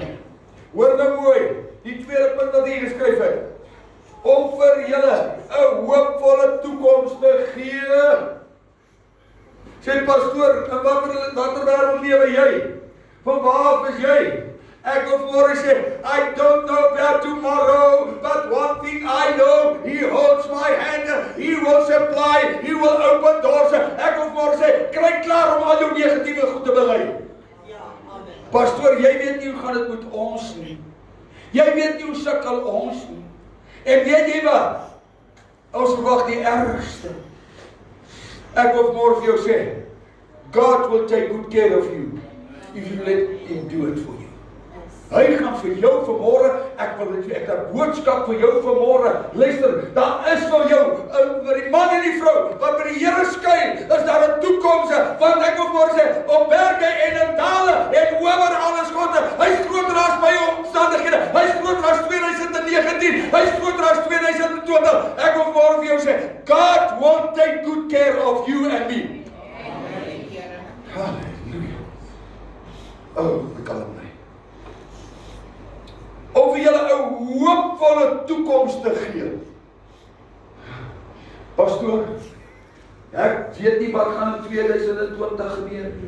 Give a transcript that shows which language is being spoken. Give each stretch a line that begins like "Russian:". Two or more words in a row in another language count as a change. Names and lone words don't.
Afrikaans: Hoor nou mooi, die tweede punt wat hier geskryf het. Om vir julle 'n hoopvolle toekoms te gee. Sê pastoor, in watter wêreld lewe jy? Van waar af is jy? Ek wil vanmôre sê,
English: I don't know about tomorrow, but one thing I know, He holds my hand, He will supply, He will open doors.
Afrikaans: Ek wil vanmôre sê, kry klaar om al jou negatiewe goed te bely. Pastoor, jy weet nie hoe gaan dit met ons nie. Jy weet nie hoe sukkel ons nie. En weet jy wat? Ons verwag die ergste. Ek wil vanmôre vir jou sê,
English: God will take good care of you if you let Him do it for you.
Afrikaans: Hy gaan vir jou vanmôre, ek wil dit ek 'n boodskap vir jou vanmôre. Luister, daar is vir jou, vir die man en die vrou wat by die Here skuil, is daar 'n toekoms, want ek wil vanmôre sê, op berge en in dale en oor alles God. Hy's groter as my omstandighede. Hy's groter as 2019. Hy's groter as 2020. Ek wil vanmôre vir jou sê,
English: God will take good care of you and me.
Afrikaans: Halleluja. Oh, bekalm my. Om vir julle 'n hoopvolle toekoms te gee. Pastoor, ek weet nie wat gaan in 2020 gebeur nie.